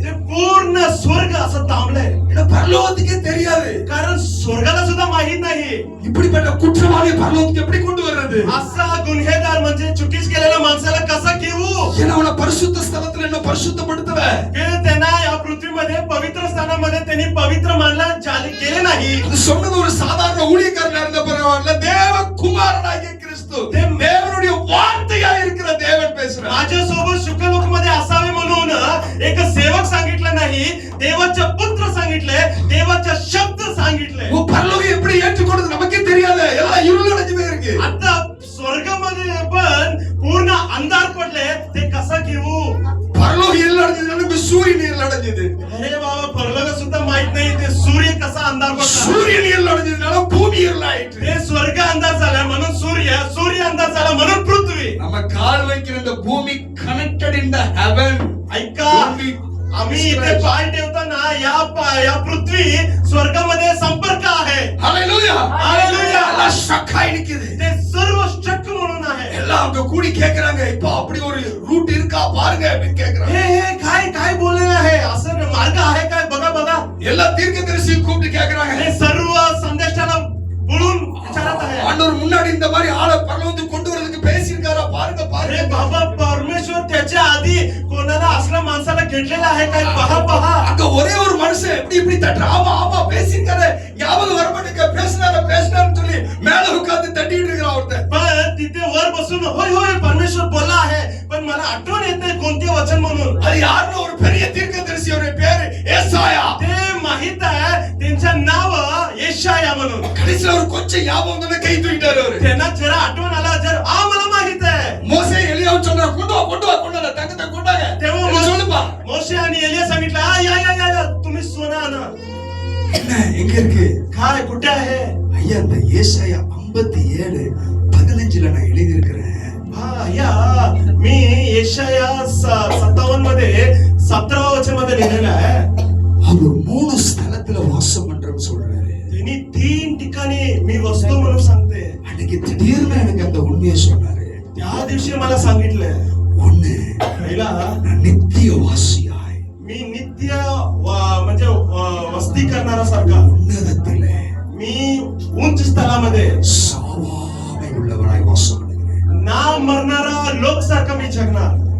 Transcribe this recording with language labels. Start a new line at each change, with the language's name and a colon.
Marathi: ते पूर्ण स्वर्ग असं थांबले.
Tamil: இந்த பரலோகத்துக்கே தெரியாது.
Marathi: कारण स्वर्गाला सुद्धा माहित नाही
Tamil: இப்படிப்பட்ட குற்றவாளி பரலோகத்துக்கு எப்படி கொண்டு வர்றது.
Marathi: असा गुन्हेगार म्हणजे चुकीच केलेल्या माणसाला कसा घेऊ.
Tamil: ஏன்னா அவனை பரிசுத்த ஸ்தலத்துல என்ன பரிசுத்தப்படுத்தல.
Marathi: त्यांना या पृथ्वीमध्ये पवित्र स्थानामध्ये त्यांनी पवित्र मानला गेले नाही.
Tamil: அது சொன்னது ஒரு சாதாரண ஊழியக்காரனா இருந்த பரவாயில்ல, தேவ குமாரனாகிய கிறிஸ்து, தேவனுடைய வார்த்தையா இருக்கிற தேவன் பேசுறார்.
Marathi: माझ्यासोबत शुक्रलोक मध्ये असावे म्हणून एक सेवक सांगितलं नाही, देवाचे पुत्र सांगितले, देवाचे शब्द सांगितले.
Tamil: वो பரலோகம் எப்படி ஏற்றுக்கொண்டது நமக்கே தெரியாது. எல்லாம் இருள் அடைஞ்சு போயிருக்கு.
Marathi: आता स्वर्गामध्ये पण पूर्ण अंधार पडले, ते कसं घेऊ.
Tamil: பரலோகம் இருள் அடைஞ்சதுனால சூரியன் இருள் அடைஞ்சது.
Marathi: अरे बाबा, परलोक सुद्धा माहित नाही ते सूर्य कसा अंधार पडला.
Tamil: சூரியன் இருள் அடைஞ்சதுனால பூமி இருள் ஆயிட்டு.
Marathi: ते स्वर्ग अंधार झाला म्हणून सूर्य अंधार झाला म्हणून पृथ्वी.
Tamil: நம்ம கால் வைக்கிற இந்த பூமி
English: Connected in the heaven.
Marathi: ऐका, आम्ही इथे पाय ठेवताना या पृथ्वी स्वर्गामध्ये संपर्क आहे. Hallelujah hallelujah.
Tamil: எல்லாம் ஸ்ட்ரக்காய் நிக்குது.
Marathi: ते सर्व स्ट्रक म्हणून आहे.
Tamil: எல்லாம் அங்க கூடி கேக்குறாங்க, இப்போ அப்படி ஒரு ரூட் இருக்கா பாருங்க அப்படின்னு கேக்குறாங்க.
Marathi: हे काय बोललेलं आहे, असं मार्ग आहे काय बघा बघा.
Tamil: எல்லா தீர்க்கதரிசி கூப்பிட்டு கேக்குறாங்க.
Marathi: हे सर्व संदेशाला बोलून विचारत आहे.
Tamil: ஆண்டவர் முன்னாடி இந்த மாதிரி ஆளை பரலோகத்துக்கு கொண்டு வரதுக்கு பேசியிருக்காரா பாருங்க
Marathi: अरे
Tamil: பாருங்க.
Marathi: बाबा, परमेश्वर त्याच्या आधी कोणाला असल्या माणसाला घेतलेला आहे काय पहा.
Tamil: அங்க ஒரே ஒரு மனுஷன் இப்படி தட்டுற, ஆமா பேசியிருக்காரு, ஞாபகம் வர மாட்டேங்க, பேசினாருன்னு சொல்லி மேல உட்கார்ந்து தட்டிட்டு இருக்கிறான் ஒருத்தன்.
Marathi: पण तिथे वर बसून होय परमेश्वर बोलला आहे, पण मला आठवण येत नाही कोणते वचन म्हणून.
Tamil: அது யாருன்னு ஒரு பெரிய தீர்க்கதரிசி, அவருடைய பேரு ஏசாயா.
Marathi: ते माहित आहे, त्यांचं नाव येशाया म्हणून.
Tamil: கடைசில ஒரு கொஞ்சம் ஞாபகம் வந்து கை தூக்கிட்டாரு அவரு.
Marathi: त्यांना जरा आठवण आला, मला माहित आहे.
Tamil: மோசே எலியாவை சொன்னா கொண்டு வா தங்கத்தை கொண்டாங்க.
Marathi: तेव्हा
Tamil: சொல்லுப்பா.
Marathi: मोशे आणि एलिया सांगितलं, या तुम्ही सोना आणा.
Tamil: என்ன எங்க இருக்கு?
Marathi: काय कुठे आहे?
Tamil: ஐயா இந்த ஏசாயா 57:15 நான் எழுதி இருக்கிறேன்.
Marathi: या मी येशाया 57 मध्ये 17 वचनामध्ये लिहिलेलं आहे.
Tamil: அவர் 3 ஸ்தலத்துல வாசம் பண்றேன்னு சொல்றாரு.
Marathi: त्यांनी 3 ठिकाणी मी वसतो म्हणून सांगते.
Tamil: அன்னைக்கு திடீர்னு எனக்கு அந்த உண்மையை சொன்னாரு.
Marathi: त्या दिवशी मला सांगितलंय,
Tamil: ஒண்ணு,
Marathi: पहिला
Tamil: நான் நித்தியவாசியாய்
Marathi: मी नित्य म्हणजे वस्ती करणारा सारखा,
Tamil: உன்னதத்திலே
Marathi: मी उंच स्थळामध्ये
Tamil: சாவாமை உள்ளவனாய் வாசம் பண்ணுகிறேன்.
Marathi: ना मरणारा लोक सारखा मी जगणार.